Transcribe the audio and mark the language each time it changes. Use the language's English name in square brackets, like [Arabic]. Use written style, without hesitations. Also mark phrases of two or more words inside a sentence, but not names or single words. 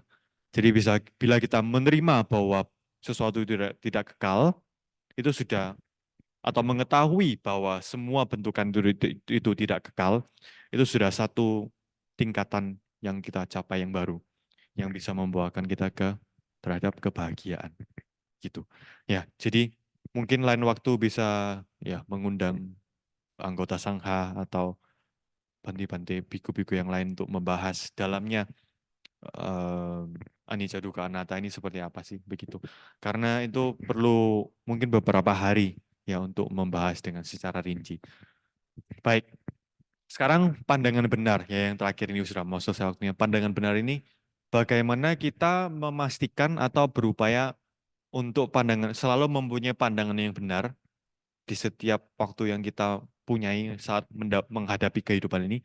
[Indonesian] Jadi bila kita menerima bahwa sesuatu tidak kekal, itu sudah atau mengetahui bahwa semua bentukan itu tidak kekal, itu sudah satu tingkatan yang kita capai yang baru, yang bisa membawakan kita terhadap kebahagiaan. Gitu. Ya, jadi mungkin lain waktu bisa ya mengundang anggota sangha atau bante-bante biku-biku yang lain untuk membahas dalamnya [Pali] anicca dukkha anatta [Indonesian] ini seperti apa sih begitu. Karena itu perlu mungkin beberapa hari ya untuk membahas dengan secara rinci. Baik, sekarang pandangan benar ya yang terakhir ini sudah mau selesai waktunya. Pandangan benar ini bagaimana kita memastikan atau berupaya untuk pandangan selalu mempunyai pandangan yang benar di setiap waktu yang kita punyai saat menghadapi kehidupan ini.